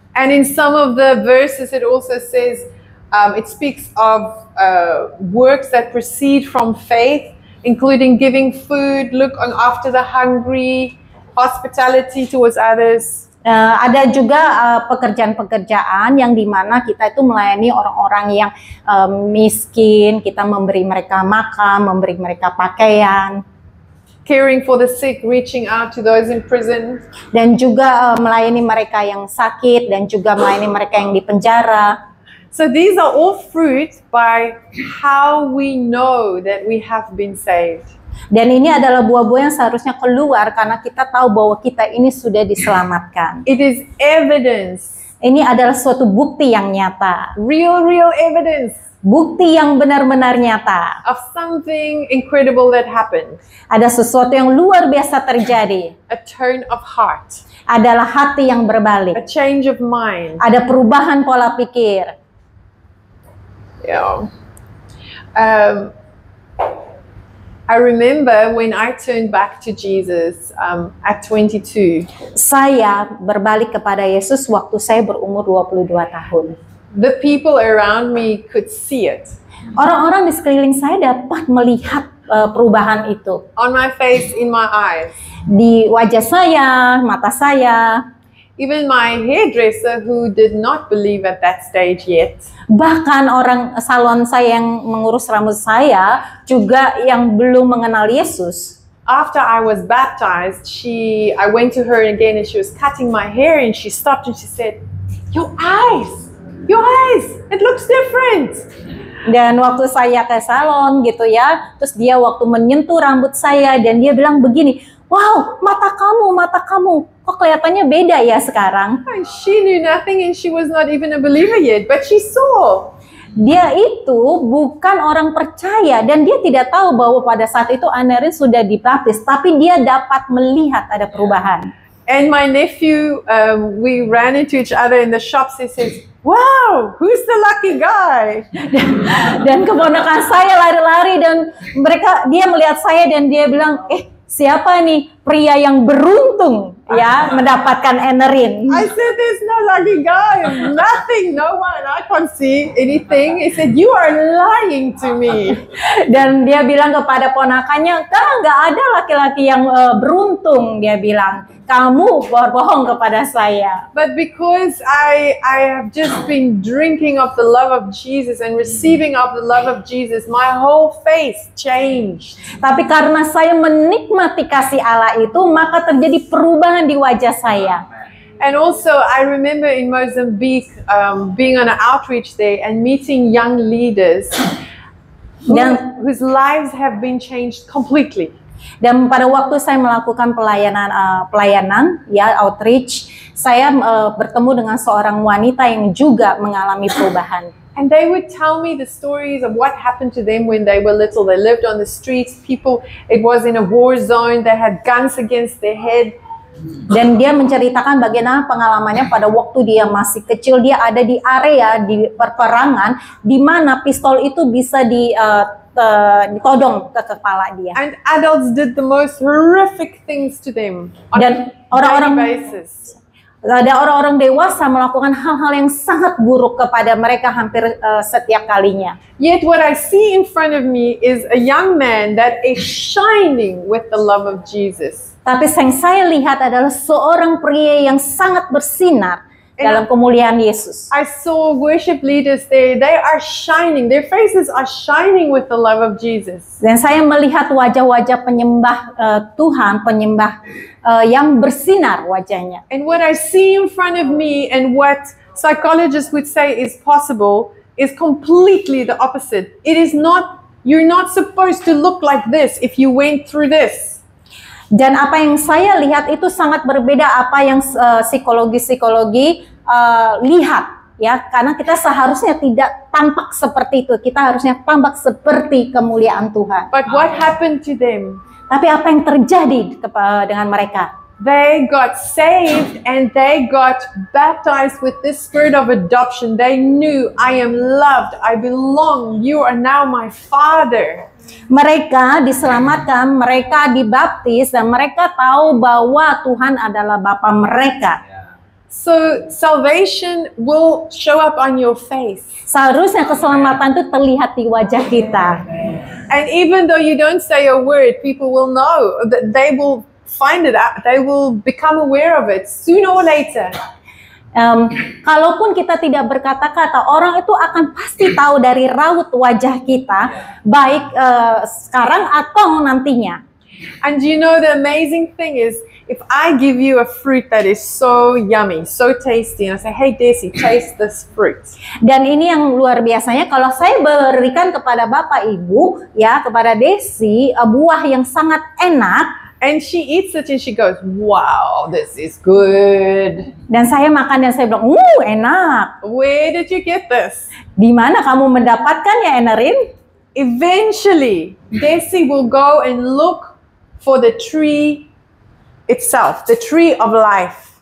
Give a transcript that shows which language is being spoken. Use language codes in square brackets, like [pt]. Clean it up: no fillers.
[en] And in some of the verses it also says, it speaks of works that proceed from faith, including giving food, looking after the hungry, hospitality towards others. [id] Ada juga pekerjaan-pekerjaan yang dimana kita itu melayani orang-orang yang miskin, kita memberi mereka makan, memberi mereka pakaian. [en] Caring for the sick, reaching out to those in prison. [id] Dan juga melayani mereka yang sakit, dan juga melayani mereka yang di penjara. [en] So these are all fruit by how we know that we have been saved. [id] Dan ini adalah buah-buah yang seharusnya keluar karena kita tahu bahwa kita ini sudah diselamatkan. [en] It is evidence. [id] Ini adalah suatu bukti yang nyata. [en] Real evidence. [id] Bukti yang benar-benar nyata. [en] Of something incredible that happened. [id] Ada sesuatu yang luar biasa terjadi. [en] A turn of heart. [id] Adalah hati yang berbalik. [en] A change of mind. [id] Ada perubahan pola pikir. [en] Yeah. I remember when I turned back to Jesus at 22. [id] Saya berbalik kepada Yesus waktu saya berumur 22 tahun. [en] The people around me could see it. [id] Orang-orang di sekeliling saya dapat melihat perubahan itu. [en] On my face, in my eyes. [id] Di wajah saya, mata saya. [en] Even my hairdresser, who did not believe at that stage yet, [id] Bahkan orang salon saya yang mengurus rambut saya juga yang belum mengenal Yesus. [en] after I was baptized, I went to her again and she was cutting my hair and she stopped and she said, your eyes, it looks different. [id] Dan waktu saya ke salon gitu ya, terus dia waktu menyentuh rambut saya dan dia bilang begini, wow, mata kamu, kok kelihatannya beda ya sekarang. [en] And she knew nothing and she was not even a believer yet, but she saw. [id] Dia itu bukan orang percaya dan dia tidak tahu bahwa pada saat itu Anerin sudah dibaptis, tapi dia dapat melihat ada perubahan. [en] And my nephew, we ran into each other in the shops. He says, wow, who's the lucky guy? [id] Dan keponakan saya lari-lari dan dia melihat saya dan dia bilang, siapa nih pria yang beruntung ya mendapatkan Anerin? [en] I said, there's no lucky guy, nothing, no one, I can't see anything. He said, you are lying to me. [id] Dan dia bilang kepada ponakannya, karena nggak ada laki-laki yang beruntung, dia bilang, kamu berbohong kepada saya. [en] But because I have just been drinking of the love of Jesus and receiving of the love of Jesus, my whole face changed. [id] Tapi karena saya menikmati kasih Allah itu, maka terjadi perubahan di wajah saya. [en] And also, I remember in Mozambique being on an outreach day and meeting young leaders whose lives have been changed completely. [id] Dan pada waktu saya melakukan pelayanan ya outreach, saya bertemu dengan seorang wanita yang juga mengalami perubahan. [en] And they would tell me the stories of what happened to them when they were little. They lived on the streets. It was in a war zone. They had guns against their head. [id] Dan dia menceritakan bagaimana pengalamannya pada waktu dia masih kecil. Dia ada di area di perperangan di mana pistol itu bisa ditodong ke kepala dia. [en] And adults did the most horrific things to them on [id] Dan [en] a daily basis. [id] Ada orang-orang dewasa melakukan hal-hal yang sangat buruk kepada mereka hampir setiap kalinya. [en] Yet what I see in front of me is a young man that is shining with the love of Jesus. [id] Tapi yang saya lihat adalah seorang pria yang sangat bersinar dalam kemuliaan Yesus. [en] I saw worship leaders there. They are shining. Their faces are shining with the love of Jesus. [id] Dan saya melihat wajah-wajah penyembah Tuhan, penyembah yang bersinar wajahnya. [en] And what I see in front of me and what psychologists would say is possible is completely the opposite. It is not, you're not supposed to look like this if you went through this. [id] Dan apa yang saya lihat itu sangat berbeda apa yang psikologi lihat ya, karena kita seharusnya tidak tampak seperti itu, kita harusnya tampak seperti kemuliaan Tuhan. [en] But what happened to them? [id] Tapi apa yang terjadi dengan mereka? [en] They got saved and they got baptized with this spirit of adoption. They knew, I am loved, I belong, you are now my father. [id] Mereka diselamatkan, mereka dibaptis, dan mereka tahu bahwa Tuhan adalah Bapa mereka. [en] So salvation will show up on your face. [id] Seharusnya keselamatan itu terlihat di wajah kita. [en] And even though you don't say a word, people will know, that they will find it out, they will become aware of it sooner or later. [id] Kalaupun kita tidak berkata-kata, orang itu akan pasti tahu dari raut wajah kita, baik sekarang atau nantinya. [en] And you know the amazing thing is, if I give you a fruit that is so yummy, so tasty, and I say, hey Desi, taste this fruit. [id] Dan ini yang luar biasanya, kalau saya berikan kepada Bapak Ibu, ya kepada Desi, buah yang sangat enak, [en] and she eats it and she goes, wow, this is good. [id] Dan saya makan dan saya bilang, enak. [en] Where did you get this? [id] Di mana kamu mendapatkannya, Anerin? [en] Eventually, Desi will go and look for the tree itself, the tree of life.